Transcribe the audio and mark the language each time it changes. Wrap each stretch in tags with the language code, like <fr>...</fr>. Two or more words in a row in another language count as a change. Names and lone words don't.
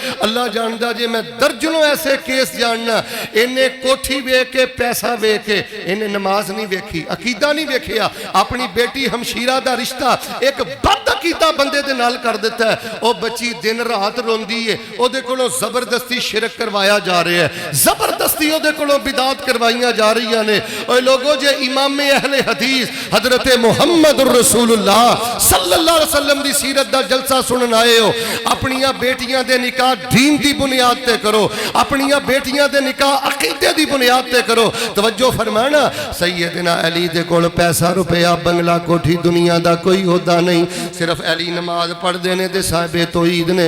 <pa>اللہ جاندا جے میں درجنوں ایسے کیس جاننا، انہیں کوٹھی ویکھ کے پیسہ ویکھ کے انہیں نماز نہیں ویکھی، عقیدہ نہیں ویکھیا، اپنی بیٹی ہمشیرہ دا رشتہ اک بد عقیدہ بندے دے نال کر دتا ہے. وہ بچی دن رات روندی ہے، اودے کولوں زبردستی شرک کروایا جا رہا ہے، زبردستی اودے کولوں بدعات کروائیاں جا رہی نیں. اوئے لوگو، جے امام اہلِ حدیث حضرت محمد رسول اللہ</pa> <ar>صلى الله عليه وسلم</ar> <pa>دی سیرت دا جلسہ سنن آئے ہو، اپنیاں بیٹیاں دے نکاح دین دی بنیاد تے کرو، اپنیاں بیٹیاں دے نکاح عقیدے دی بنیاد تے کرو. توجہ فرمانا، سیدنا علی دے کول پیسہ روپیہ بنگلہ کوٹھی دنیا دا کوئی ہودا نہیں، صرف علی نماز پڑھدے نیں تے صاحبِ توحید نیں.</pa>